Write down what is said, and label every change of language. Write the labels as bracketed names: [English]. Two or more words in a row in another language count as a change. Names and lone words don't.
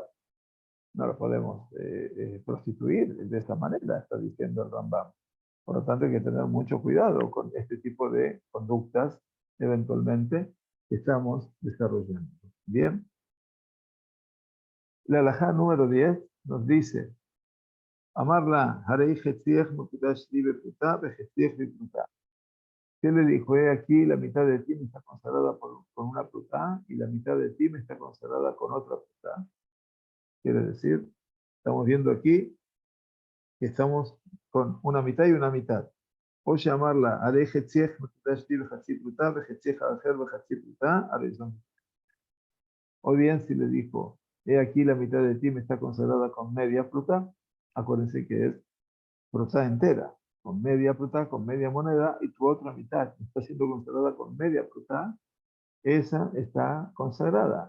[Spanish] No la podemos prostituir de esa manera, está diciendo el Rambam. Por lo tanto, hay que tener mucho cuidado con este tipo de conductas, eventualmente, que estamos desarrollando. Bien. La halajá número 10 nos dice, Amarla, [Hebrew] הרי חציך מקודש לי בפרוטה, בחציך בפרוטה. [Spanish] ¿Qué le dijo? He aquí, la mitad de ti me está consagrada con una pruta y la mitad de ti me está consagrada con otra pruta. Quiere decir, estamos viendo aquí que estamos con una mitad y una mitad. O llamarla [Hebrew] הרי חציך מקודש לי בחצי פרוטה, בחציך אחר בחצי פרוטה, הריזו. [Spanish] O bien si le dijo, he aquí la mitad de ti me está consagrada con media pruta, acuérdense que es pruta entera, con media pruta, con media moneda, y tu otra mitad está siendo consagrada con media pruta, esa está consagrada.